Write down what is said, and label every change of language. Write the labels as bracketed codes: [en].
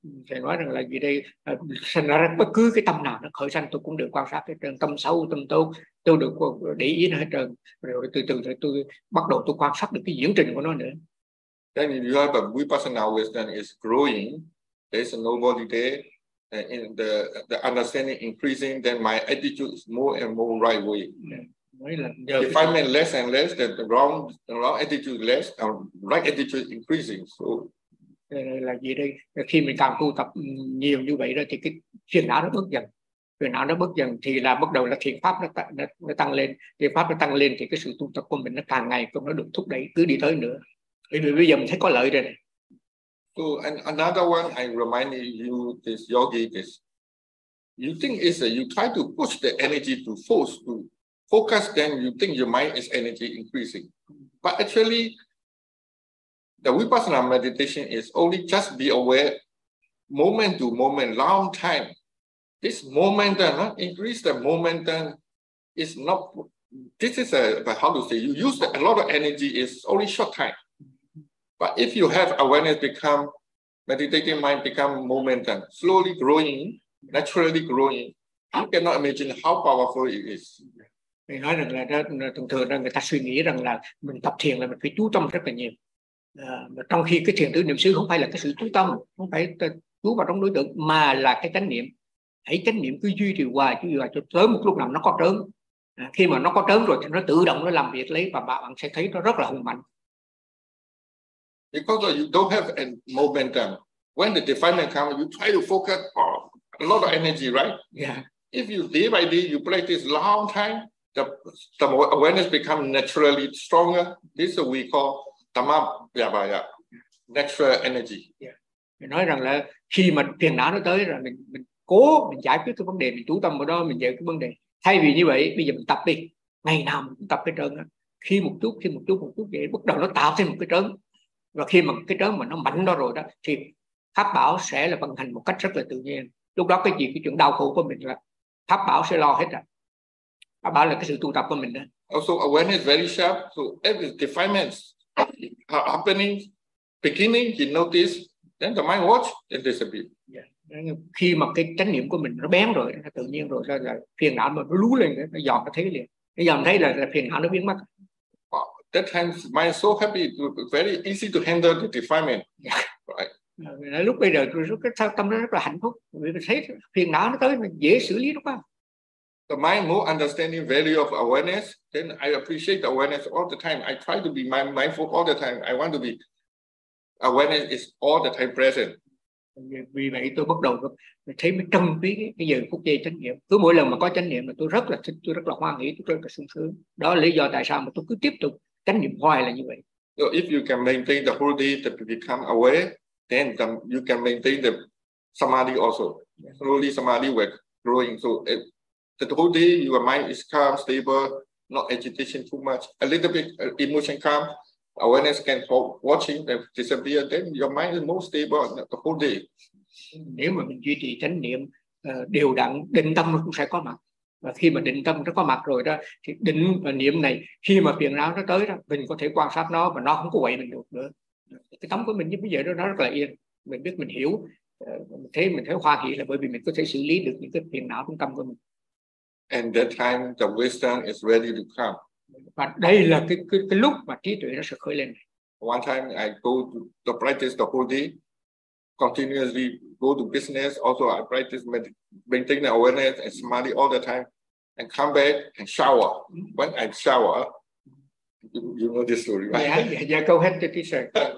[vi] Thầy nói rằng là gì đây, sinh ra bất cứ cái tâm nào nó khởi sanh tôi cũng được quan sát hết trơn, tâm xấu tâm tốt tôi được để ý nó hết trơn, rồi từ từ tôi bắt đầu tôi quan sát được cái diễn trình của nó nữa. [en] Then you have a vipassanal wisdom is growing, there's no body there, and in the understanding increasing, then my attitude is more and more right way. If I make less and less, then the wrong attitude less, the right attitude increasing. So [vi] là gì đây, khi mình càng tu tập nhiều như vậy đó thì cái phiền não nó bớt dần thì là bắt đầu là thiền pháp nó tăng lên, thiền pháp nó tăng lên thì cái sự tu tập của mình nó càng ngày cũng nó được thúc đẩy cứ đi tới nữa, bởi vì bây giờ mình thấy có lợi rồi này. [en] So and another one I remind you this yogi is you think is that you try to push the energy to force to focus, then you think your mind is energy increasing, but actually the vipassana meditation is only just be aware moment to moment, long time. This momentum, increase the momentum is not, this is you use a lot of energy, is only short time. But if you have awareness become, meditating mind become momentum, slowly growing, naturally growing, you cannot imagine how powerful it is. [vi] Mình nói rằng là thường thường là người ta suy nghĩ rằng là mình tập thiền là mình phải chú tâm rất là nhiều, mà trong khi cái thiền tứ niệm xứ không phải là cái sự chú tâm, không phải chú vào trong đối tượng, mà là cái chánh niệm. Hãy chánh niệm cứ duy trì hoài, chứ là cho tới một lúc nào nó có trớn. Khi mà nó có trớn rồi thì nó tự động nó làm việc lấy, và bạn sẽ thấy nó rất là hùng mạnh. [en] Because you don't have a momentum, when the defilement comes, you try to focus a lot of energy, right? Yeah. If you day by day you practice long time, the awareness become naturally stronger. This is what we call tamam vyabhaya, natural energy. Yeah. [vi] Mình nói rằng là khi mà phiền não nó tới rồi, mình cố mình giải quyết cái vấn đề, mình chú tâm vào đó, mình giải quyết cái vấn đề. Thay vì như vậy, bây giờ mình tập đi, ngày nào mình cũng tập cái trơn á. Khi một chút vậy, bắt đầu nó tạo thêm một cái trơn. Và khi mà cái trớn mà nó mạnh đó rồi đó, thì pháp bảo sẽ là vận hành một cách rất là tự nhiên. Lúc đó cái gì, cái chuyện đau khổ của mình là pháp bảo sẽ lo hết rồi. Pháp bảo là cái sự tu tập của mình đó. [en] Also awareness very sharp. So every defilements happening, beginning, he notice, then the mind watch, it disappears. Yeah. [vi] Khi mà cái chánh niệm của mình nó bén rồi, nó tự nhiên rồi, là phiền não mà nó lú lên, nó dòm, nó thấy liền. Nó dòm thấy là phiền não nó biến mất. [en] That time, mind so happy, very easy to handle the defilement, right? [vi] Lúc bây giờ cái tâm nó rất là hạnh phúc, mình thấy phiền não nó tới mình dễ xử lý lắm. [en] The mind more understanding value of awareness, then I appreciate the awareness all the time. I try to be mindful all the time. I want to be awareness is all the time present. [vi] Vì vậy tôi bắt đầu thấy mới trân quý cái giờ phút giây chánh niệm. Cứ mỗi lần mà có chánh niệm là tôi rất là thích, tôi rất là hoan hỷ, tôi rất là sung sướng. Đó là lý do tại sao mà tôi cứ tiếp tục chánh niệm hoài là như vậy. [en] So if you can maintain the whole day to become aware, then you can maintain the samadhi also. Slowly samadhi will growing. So the whole day your mind is calm, stable, not agitation too much. A little bit emotion calm, awareness can hold, watching them disappear. Then your mind is more stable the whole day. [vi] Nếu mà mình duy trì chánh niệm đều đặn, định tâm nó cũng sẽ có mặt. Và khi mà định tâm nó có mặt rồi đó, thì định và niệm này khi mà phiền não nó tới đó, mình có thể quan sát nó và nó không có quậy mình được nữa. Cái tâm của mình như bây giờ đó, nó rất là yên, mình biết mình hiểu, mình thấy hoan hỷ là bởi vì mình có thể xử lý được những cái phiền não trong tâm của mình. [en] And that time the wisdom is ready to come. [vi] Và đây là cái lúc mà trí tuệ nó sẽ khởi lên. [en] One time I go to practice the whole day, continuously go to business, also I practice maintain the awareness and smiley all the time, and come back and shower. When I shower, you know this story, right? Yeah, go ahead to teacher.